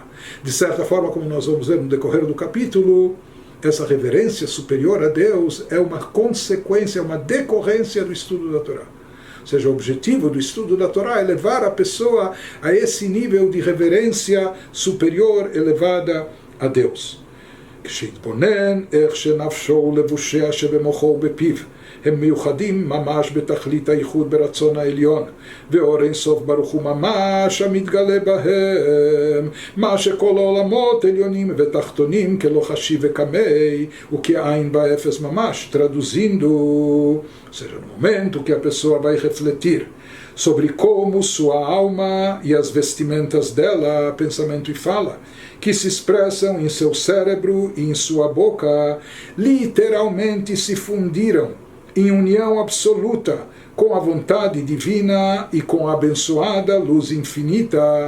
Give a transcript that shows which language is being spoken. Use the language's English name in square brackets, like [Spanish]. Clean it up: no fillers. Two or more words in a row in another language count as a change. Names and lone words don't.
[Portuguese] De certa forma, como nós vamos ver no decorrer do capítulo, essa reverência superior a Deus é uma consequência, uma decorrência do estudo da Torá. Ou seja, o objetivo do estudo da Torá é levar a pessoa a esse nível de reverência superior elevada a Deus. [Hebrew] כשיתבונן איך שנפשו ולבושיה שבמוחו ובפיו הם מיוחדים ממש בתכלית הייחוד ברצון העליון, ואור אין סוף ברוך הוא ממש המתגלה בהם, מה שכל העולמות עליונים ותחתונים כלא חשיב וכמי וכעין באפס ממש. [Portuguese] Traduzindo, ou seja, no momento que a pessoa vai refletir sobre como sua alma e as vestimentas dela, pensamento e fala, que se expressam em seu cérebro e em sua boca, literalmente se fundiram em união absoluta com a vontade divina e com a abençoada luz infinita.